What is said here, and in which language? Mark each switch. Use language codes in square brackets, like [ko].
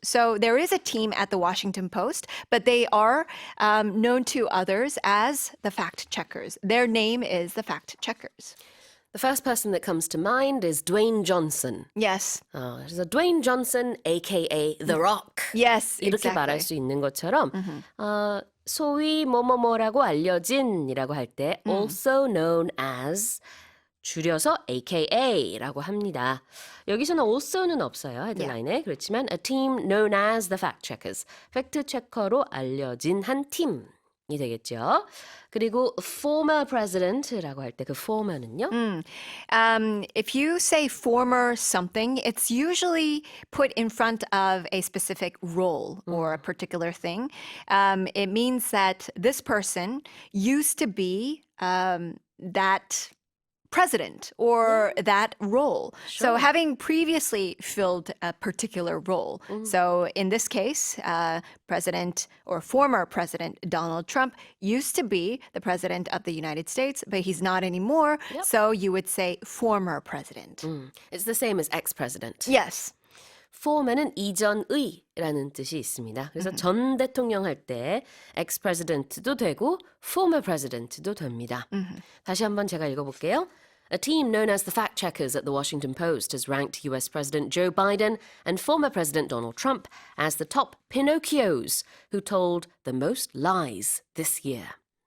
[en] So there is a team at the Washington Post, but they are known to others as the fact checkers. Their name is the fact checkers. The first person that comes to mind is Dwayne Johnson. Yes. [ko] 그래서 Dwayne Johnson, aka The Rock. [en] Yes, [ko] 이렇게 [en] exactly. [ko] 말할 수 있는 것처럼 소위 뭐뭐뭐라고 알려진이라고 할 때 [en] also known as [ko] 줄여서 AKA라고 합니다. 여기서는 also는 없어요. 헤드라인에. 그렇지만 [en] a team known as the fact checkers. [ko] 팩트 체커로 알려진 한 팀이 되겠죠. 그리고 former president라고 할 때 그 former는요? [en] If you say former something, it's usually put in front of a specific role or a particular thing. It means that this person used to be that president or that role. So having previously filled a particular role. So in this case, President or former President Donald Trump used to be the president of the United States, but he's not anymore. So you would say former president. It's the same as ex-president. Yes. [ko] former는 이전의라는 뜻이 있습니다. 그래서 전 대통령 할 때 ex-president도 되고 former president도 됩니다. 다시 한번 제가 읽어볼게요. [en] A team known as the fact-checkers at the Washington Post has ranked US President Joe Biden and former President Donald Trump as the top Pinocchios who told the most lies this year.